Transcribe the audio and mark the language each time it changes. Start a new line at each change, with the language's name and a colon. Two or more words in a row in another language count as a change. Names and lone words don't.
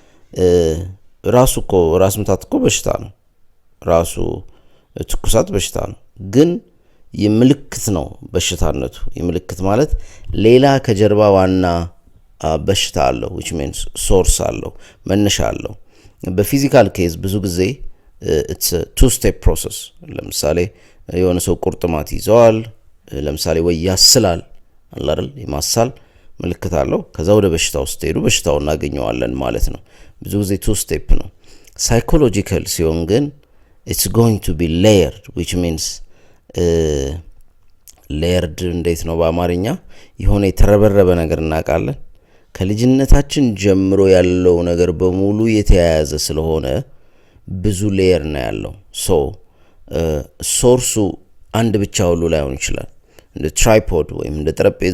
Amharic: ራስ ምታት እኮ በሽታ ነው። ራሱ ትኩሳት በሽታ ነው። ግን የምልክት ነው በሽታነቱ። የምልክት ማለት ሌላ ከጀርባ ዋና በሽታ አለው
English: which means source
Amharic: አለው፣ መነሻ አለው። በፊዚካል ኬዝ ብዙ ጊዜ
English: it's a two step process።
Amharic: ለምሳሌ የሆነ ሰው ቁርጥማት ይዘዋል። ለምሳሌ ወይ ያስላል አይደል? የማሳል ምልክት አለው። ከዛ ወደ በሽታው ውስጥ ሄዱ በሽታውን እናገኘዋለን ማለት ነው። ብዙ ጊዜ
English: two step
Amharic: ነው። ሳይኮሎጂካል ሲሆን ግን
English: it's going to be layered which means layered
Amharic: እንዴት ነው በአማርኛ? የሆነ የተረበረበ ነገር እናውቃለን። ከልጅነታችን ጀምሮ ያለው ነገር በሙሉ የተያያዘ ስለሆነ ብዙ ሌየር ነው ያለው። ሶርሱ አንድ ብቻ ሁሉ ላይሆን ይችላል። እንደ ትራይፖድ ወይም እንደ ጠረጴዛ